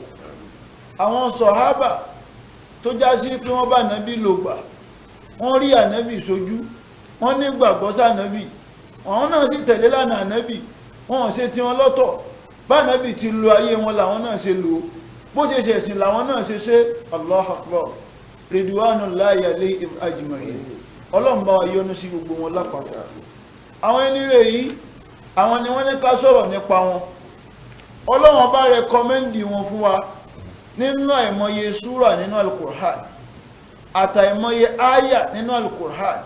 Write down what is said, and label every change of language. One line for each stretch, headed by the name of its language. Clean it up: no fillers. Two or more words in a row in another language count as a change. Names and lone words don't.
Yoruba: Àwọn sọ̀hábà tó já sí pé wọ́n bá ànábì lò gbà, wọ́n rí ànábì sójú, wọ́n nígbàgbọ́ sí ànábì, àwọn náà sì tẹ̀lé lánàá ànábì, wọ́n ṣe tí wọ́n lọ́tọ̀ bá ànábì ti lo ayé wọn làwọn náà ṣe lò ó, bó ṣe ṣẹ̀sìn làwọn náà ṣe ṣe.
Arabic: الله أكبر، رضوان الله عليهم أجمعين.
Yoruba: Ọlọ́run bá wa yọ́nú sí gbogbo wọn lápapọ̀. Àwọn ẹni rẹ̀ yìí àwọn ni wọ́n ní ká sọ̀rọ̀ nípa wọn. Ọlọ́run bá rẹkọmẹ́ndì wọn fún wa nínú àìmọye súrà nínú Al-Qur'an àtàìmọye áyà nínú Al-Qur'an.